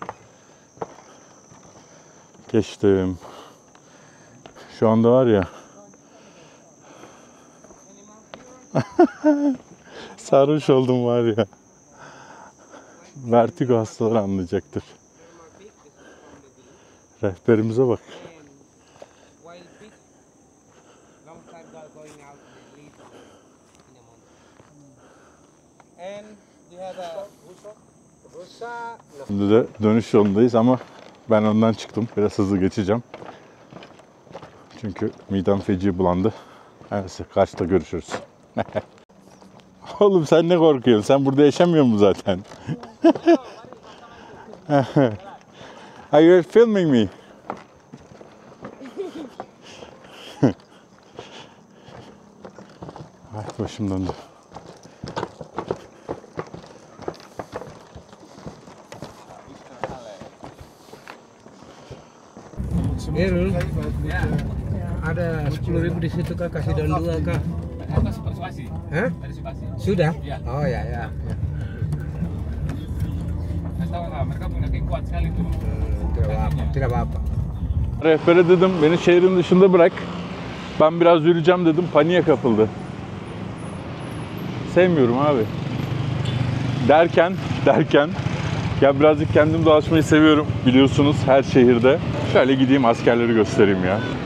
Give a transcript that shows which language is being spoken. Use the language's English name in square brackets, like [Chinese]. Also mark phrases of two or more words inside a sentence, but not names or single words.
[Turkish] Geçtim. Şu anda var ya sarhoş oldum var ya. Vertigo hastaları anlayacaktır. Rehberimize bak. [English] Wild pig, long time going out and live in a mountain. And we have a Rusa. [Turkish] Şimdi de dönüş yolundayız ama ben ondan çıktım. Biraz hızlı geçeceğim. Çünkü midem feci bulandı. Neyse karşıda görüşürüz. Oğlum sen ne korkuyorsun? Sen burada yaşamıyor musun zaten? [English] Are you filming me? [Turkish] Ay başım döndü. [Indonesian] Erul, ada 10.000 di situ kak, kasih daun 2 kak. Persuasi. Hah? Persuasi. Sudah? Ya. Oh ya ya. Kasih tahu nggak, mereka punya kayak kuat sekali tuh. Tidak apa-apa. [Turkish] Rehbere dedim beni şehrin dışında bırak. Ben biraz yürüyeceğim dedim. Paniğe kapıldı. Sevmiyorum abi. Derken ya birazcık kendim dolaşmayı seviyorum. Biliyorsunuz her şehirde. Şöyle gideyim askerleri göstereyim ya.